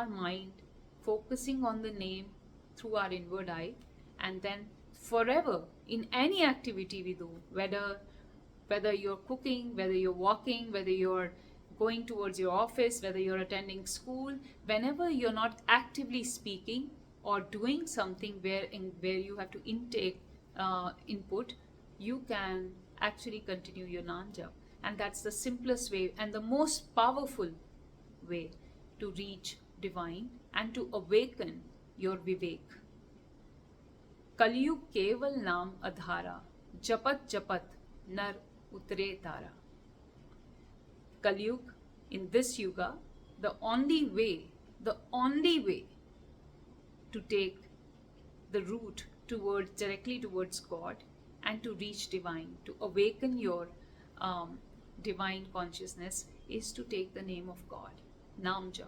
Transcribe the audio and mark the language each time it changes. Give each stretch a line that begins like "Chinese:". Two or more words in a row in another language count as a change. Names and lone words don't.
English: mind, focusing on the name through our inward eye, and then forever in any activity we do, whether you're cooking, whether you're walking, whether you're going towards your office, whether you're attending school, whenever you're not actively speaking or doing something where you have to intake input, you can actually continue your
Hindi: नाम जप.
English: And that's the simplest way and the most powerful way to reach divine and to awaken your Vivek.
Hindi: कलयुग केवल नाम अधारा, जपत जपत नर उतरे तारा.
English: Kalyug, in this yuga, the only way to take the route directly towards God and to reach divine, to awaken your divine consciousness, is to take the name of God,
Hindi: नाम जप.